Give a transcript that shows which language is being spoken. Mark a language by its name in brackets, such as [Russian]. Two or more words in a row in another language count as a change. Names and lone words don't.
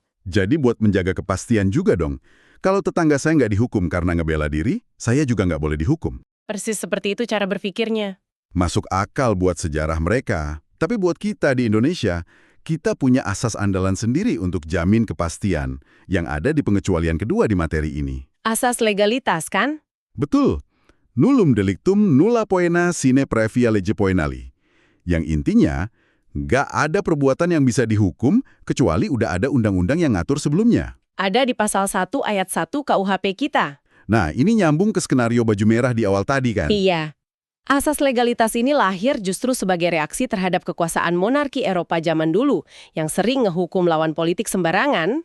[Indonesian] Jadi buat menjaga kepastian juga dong. Kalau tetangga saya nggak dihukum karena ngebela diri, saya juga nggak boleh dihukum. Persis seperti itu cara berpikirnya. Masuk akal buat sejarah mereka. Tapi buat kita di Indonesia, kita punya asas andalan sendiri untuk jamin kepastian yang ada di pengecualian kedua di materi ini. Asas legalitas, kan? Betul. [Latin] Nullum delictum nulla poena sine previa lege poenali. [Indonesian] Yang intinya, nggak ada perbuatan yang bisa dihukum kecuali udah ada undang-undang yang ngatur sebelumnya. Ada di pasal 1 ayat 1 KUHP kita. Nah, ini nyambung ke skenario baju merah di awal tadi kan? Iya. Asas legalitas ini lahir justru sebagai reaksi terhadap kekuasaan monarki Eropa zaman dulu yang sering ngehukum lawan politik sembarangan.